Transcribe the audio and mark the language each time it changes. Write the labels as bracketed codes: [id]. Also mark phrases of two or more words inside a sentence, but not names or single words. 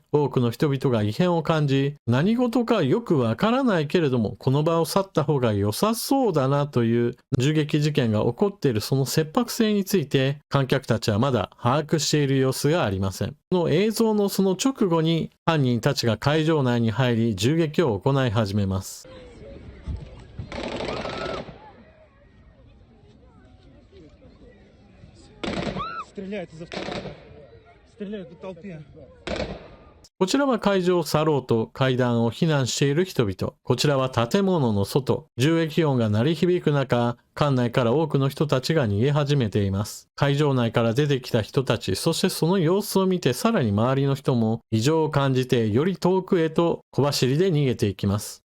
[ja] 多くの人々が異変を感じ、何事かよくわからないけれども、この場を去った方が良さそうだなという銃撃事件が起こっているその切迫性について、観客たちはまだ把握している様子がありません。この映像のその直後に犯人たちが会場内に入り、銃撃を行い始めます。 [ru] Стреляют из автомата. Стреляют по толпе. [ja] こちらは会場を去ろうと階段を避難している人々。こちらは建物の外。銃撃音が鳴り響く中、館内から多くの人たちが逃げ始めています。会場内から出てきた人たち、そしてその様子を見てさらに周りの人も異常を感じてより遠くへと小走りで逃げていきます。